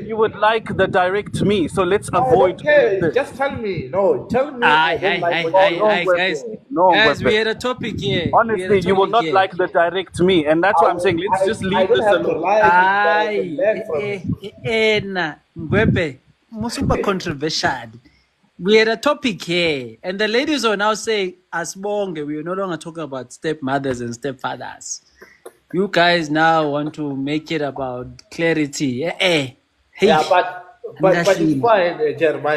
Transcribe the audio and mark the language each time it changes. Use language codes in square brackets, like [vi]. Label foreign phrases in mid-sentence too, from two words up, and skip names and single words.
[en] you would like the direct me. So let's I avoid don't all of care. this. Just tell me. No, tell me I Aye, don't aye, like aye, what you aye, do. aye, guys. No, Guys, we Wepe. had a topic here. Honestly, you will not like the direct me, and that's why I'm saying let's just I leave don't this have to alone. like it, but I can Aye, learn from it. [zu] na Ngwepe, musuba controversial. [en] We had a topic here, and the ladies are now saying, as bonge, we are no longer talking about stepmothers and stepfathers. You guys now want to make it about clarity. Hey. Yeah, but it's Ngahlini. fine, Jeremiah.